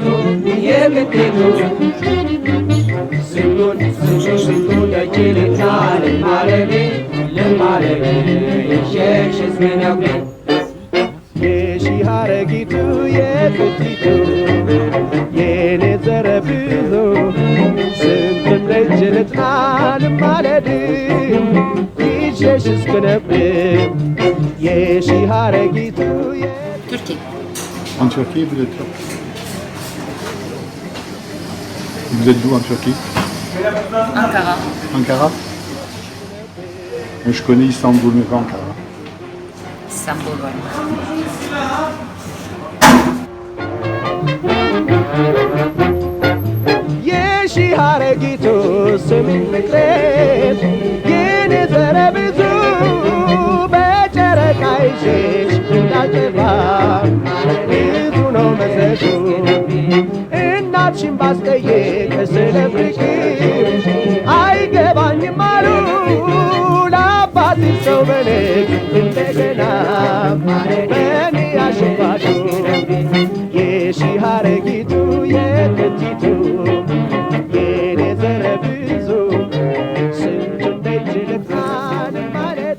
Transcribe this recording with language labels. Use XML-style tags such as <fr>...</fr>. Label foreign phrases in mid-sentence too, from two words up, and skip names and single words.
<am>የግዴቱ ስንቱን ስንቱን ደጅ ልጣል ማለቤ ልማለቤ የሸሽ ዝነጉ የሺህ ሐረጊቱ የቅቲቱ የኔ ዘረ ብዙ ስንቱን ደጅ ልጣል ማለድ ይሸሽ እስክነብብ የሺህ ሐረጊቱ</am> <fr>Turquie. En Turquie, vous êtes turc. Vous êtes d'où en Turquie? Ankara. Ankara. Je connais Istanbul, mais pas Ankara. Istanbul, ouais.</fr> <am>የሺህ ሐረጊቱ ስሚኝ ፍቅሬን የኔ ዘረ ብዙ በጨረቃ ይዤሽ እንዳልጠፋ ብዙ ነው መዘዙ እናትሽን ባስጠይቅ ስለ ፍቅር አይገባኝም አሉ ለአባትሽ ሰው በልክ እንደገና በእኔ ያሸፋሹ የሺህ ሐረጊቱ የቅቲቱ የኔ ዘረ ብዙ ስንቱን ደጅ ልጣል ማለድ</am>